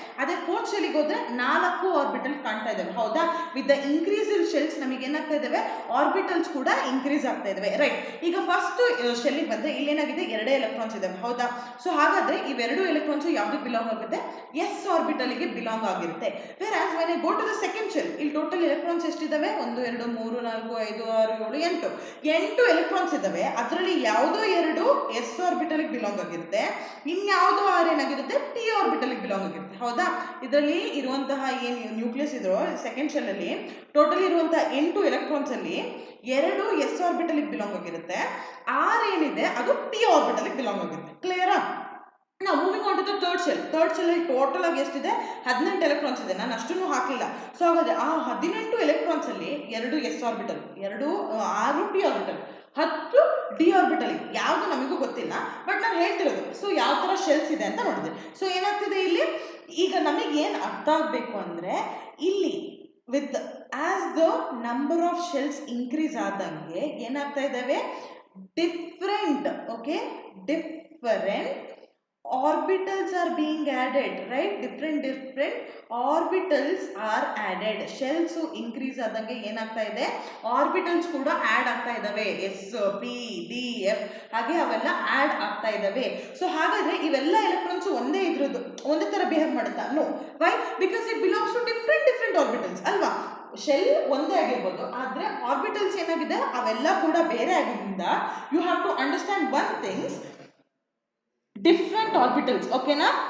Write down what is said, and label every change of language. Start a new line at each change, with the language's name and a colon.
Kannada: ಅದೇ ಫೋರ್ತ್ ಶೆಲ್ಗೆ ಹೋದ್ರೆ 4 ಆರ್ಬಿಟಲ್ ಕಾಣ್ತಾ ಇದಾವೆ, ಹೌದಾ? With the increase in shells ನಮಗೆ ಏನಾಗ್ತಾ ಇದಾವೆ, ಆರ್ಬಿಟಲ್ಸ್ ಕೂಡ ಇನ್ಕ್ರೀಸ್ ಆಗ್ತಾ ಇದಾವೆ, ರೈಟ್? ಈಗ ಫಸ್ಟ್ ಶೆಲ್ಗೆ ಬಂದ್ರೆ ಇಲ್ಲಿ ಏನಾಗಿದೆ, 2 ಎಲೆಕ್ಟ್ರಾನ್ಸ್ ಇದಾವೆ, ಹೌದಾ? ಸೊ ಹಾಗಾದ್ರೆ ಇವೆರಡು ಎಲೆಕ್ಟ್ರಾನ್ಸ್ ಯಾವ್ದಕ್ಕೆ ಬಿಲಾಂಗ್ ಆಗುತ್ತೆ, s ಆರ್ಬಿಟಲ್ ಗೆ ಬಿಲಾಂಗ್ ಆಗಿರುತ್ತೆ.
English: whereas when I go to the second shell,
Kannada: ಇಲ್ಲಿ ಟೋಟಲ್ ಎಲೆಕ್ಟ್ರಾನ್ಸ್ ಎಷ್ಟಿದಾವೆ, 1 2 3 4 5 6 7 8 ಎಲೆಕ್ಟ್ರಾನ್ಸ್ ಇದಾವೆ. ಅದರಲ್ಲಿ ಯಾವುದೋ 2 s ಆರ್ಬಿಟಲ್ ಗೆ ಬಿಲಾಂಗ್ ಆಗಿರುತ್ತೆ, ಇನ್ಯಾವುದೋ 6 ಏನಾಗಿರುತ್ತೆ, p ಆರ್ಬಿಟಲ್ ಗೆ ಬಿಲಾಂಗ್ ಆಗಿರುತ್ತೆ, ಹೌದಾ? ಇದರಲ್ಲಿ ಇರುವಂತಹ ಏನು ನ್ಯೂಕ್ಲಿಯಸ್ ಇದೋ ಸೆಕೆಂಡ್ ಶೆಲ್ ಅಲ್ಲಿ ಟೋಟಲ್ ಇರುವಂತಹ 8 ಎಲೆಕ್ಟ್ರಾನ್ಸ್ ಅಲ್ಲಿ 2 s ಆರ್ಬಿಟಲ್ ಗೆ ಬಿಲಾಂಗ್ ಆಗಿರುತ್ತೆ, 6 ಏನಿದೆ ಅದು p ಆರ್ಬಿಟಲ್ ಗೆ ಬಿಲಾಂಗ್ ಆಗಿರುತ್ತೆ. ಕ್ಲಿಯರಾ? ನಾವು
English: Moving on to the third shell.
Kannada: Third shell ಅಲ್ಲಿ ಟೋಟಲ್ ಆಗಿ ಎಷ್ಟಿದೆ, 18 ಎಲೆಕ್ಟ್ರಾನ್ಸ್ ಇದೆ. ನಾನು ಅಷ್ಟನ್ನು ಹಾಕಲಿಲ್ಲ. ಸೊ ಹಾಗಾದ್ರೆ ಆ 18 ಎಲೆಕ್ಟ್ರಾನ್ಸ್ ಅಲ್ಲಿ 2 s orbital, 6 p orbital, 10 D orbital. ಯಾವುದು ನಮಗೂ ಗೊತ್ತಿಲ್ಲ, ಬಟ್ ನಾನು ಹೇಳ್ತಿರೋದು. ಸೊ ಯಾವ ತರ ಶೆಲ್ಸ್ ಇದೆ ಅಂತ ನೋಡಿದೆ. ಸೊ ಏನಾಗ್ತಿದೆ ಇಲ್ಲಿ, ಈಗ ನಮಗೆ ಏನು ಅರ್ಥ ಆಗಬೇಕು ಅಂದ್ರೆ, ಇಲ್ಲಿ
English: with as the number of shells
Kannada: increase ಆದಂಗೆ ಏನಾಗ್ತಾ ಇದ್ದಾವೆ,
English: different, okay, different orbitals are being added, right? Different orbitals are added.
Kannada: shells increase ಆದಂಗೆ ಏನಾಗ್ತಾ ಇದೆ, ಆರ್ಬಿಟಲ್ಸ್ ಕೂಡ ಆಡ್ ಆಗ್ತಾ ಇದಾವೆ. S P D F ಹಾಗೆ ಅವೆಲ್ಲ ಆಡ್ ಆಗ್ತಾ ಇದಾವೆ. ಸೊ ಹಾಗಾದ್ರೆ ಇವೆಲ್ಲ ಎಲೆಕ್ಟ್ರಾನ್ಸ್ ಒಂದೇ ಇದ್ರದ್ದು ಒಂದೇ ತರ ಬಿಹೇವ್ ಮಾಡುತ್ತಾ? No. Y?
English: because it belongs to different orbitals
Kannada: ಅಲ್ವಾ. ಶೆಲ್ ಒಂದೇ ಆಗಿರ್ಬೋದು, ಆದ್ರೆ ಆರ್ಬಿಟಲ್ಸ್ ಏನಾಗಿದೆ ಅವೆಲ್ಲ ಕೂಡ ಬೇರೆ ಆಗಿದ್ದರಿಂದ
English: you have to understand one things,
Kannada: different orbitals. ಓಕೆನಾ?